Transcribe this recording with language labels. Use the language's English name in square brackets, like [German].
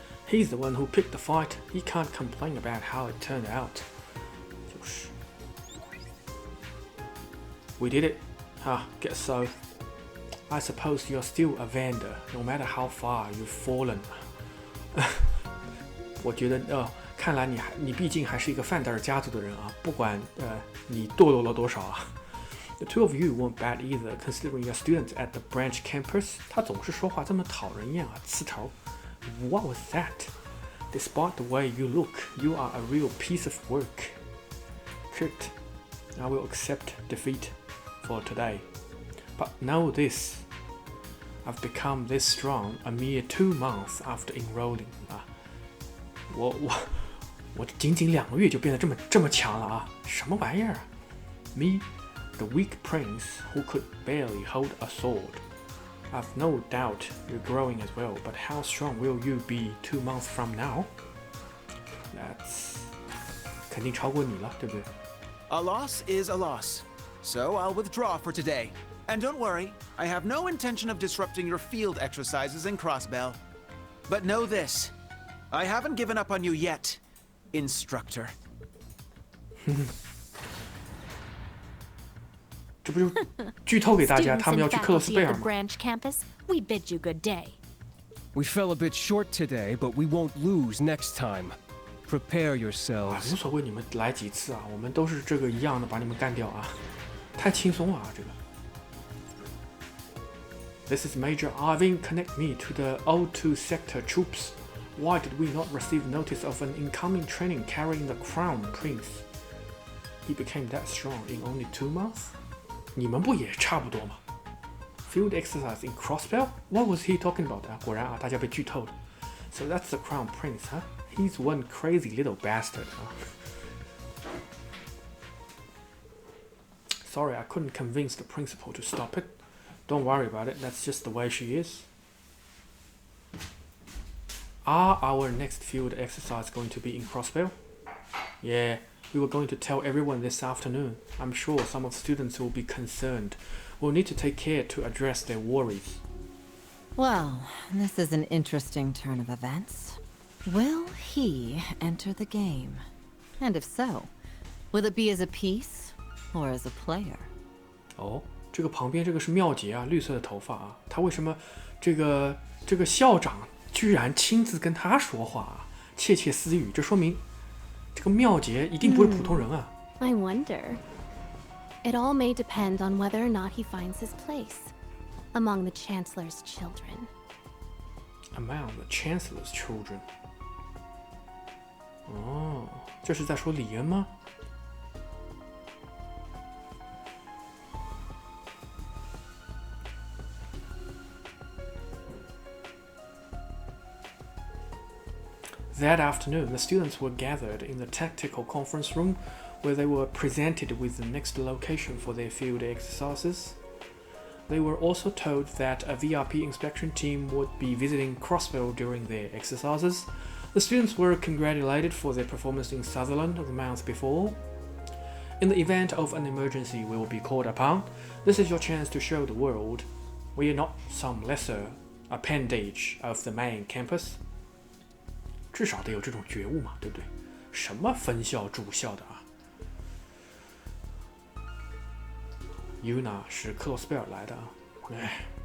[English] He's the one who picked the fight. He can't complain about how it turned out. [Chinese] 就是 [English] We did it. Guess so. I suppose you're still a vendor, no matter how far you've fallen. [Chinese] 我觉得看来你毕竟还是一个范德尔家族的人啊，不管你堕落了多少啊。 [English] The two of you weren't bad either, considering you're students at the branch campus. [Chinese] 他总是说话这么讨人厌啊，刺头。 [English] What was that? Despite the way you look, you are a real piece of work. Kurt, I will accept defeat for today. But know this, I've become this strong a mere 2 months after enrolling. [Chinese] 啊，我仅仅2个月就变得这么强了啊！什么玩意儿啊 [English] ？Me, the weak prince who could barely hold a sword. I've no doubt you're growing as well, but how strong will you be 2 months from now? That's [Chinese] 肯定超过你了，对不对？ [English] A loss is a loss, so I'll withdraw for today. And don't worry, I have no intention of disrupting your field exercises in Crossbell. But know this, I haven't given up on you yet, instructor. [Chinese] 这不就剧透给大家，他们要去克洛斯贝尔吗？ [English] Branch campus, we bid you good day. We fell a bit short today, but we won't lose next time. Prepare 啊， yourselves. [Chinese] 无所谓，你们来几次啊，我们都是这个一样的，把你们干掉啊，太轻松了啊，这个。 [English] This is Major Irving. Connect me to the O2 sector troops. Why did we not receive notice of an incoming training carrying the crown prince? He became that strong in only 2 months. [Chinese] 你们不也差不多吗 [English] ？Field exercise in Crossbell? What was he talking about? [Chinese] 啊，果然啊，大家被剧透了。 [English] So that's the crown prince, huh? He's one crazy little bastard. 啊。 Sorry, I couldn't convince the principal to stop it. Don't worry about it. That's just the way she is. Are our next field exercise going to be in Crossbell? Yeah, we were going to tell everyone this afternoon. I'm sure some of the students will be concerned. We'll need to take care to address their worries. Well, this is an interesting turn of events. Will he enter the game? And if so, will it be as a piece or as a player? [Chinese] 哦，这个旁边这个是妙洁啊，绿色的头发啊，他为什么这个校长居然亲自跟他说话啊，窃窃私语，这说明这个妙洁一定不是普通人啊。 [English] I wonder. It all may depend on whether or not he finds his place among the Chancellor's children. Among the Chancellor's children. [Chinese] 哦，这是在说李恩吗？ [English] That afternoon, the students were gathered in the tactical conference room where they were presented with the next location for their field exercises. They were also told that a VRP inspection team would be visiting Crossbell during their exercises. The students were congratulated for their performance in Sutherland the month before. In the event of an emergency we will be called upon, this is your chance to show the world we are not some lesser appendage of the main campus. [Chinese] 至少得有这种觉悟嘛，对不对？什么分校主校的啊 ？Yuna 是克洛斯贝尔来的啊，哎。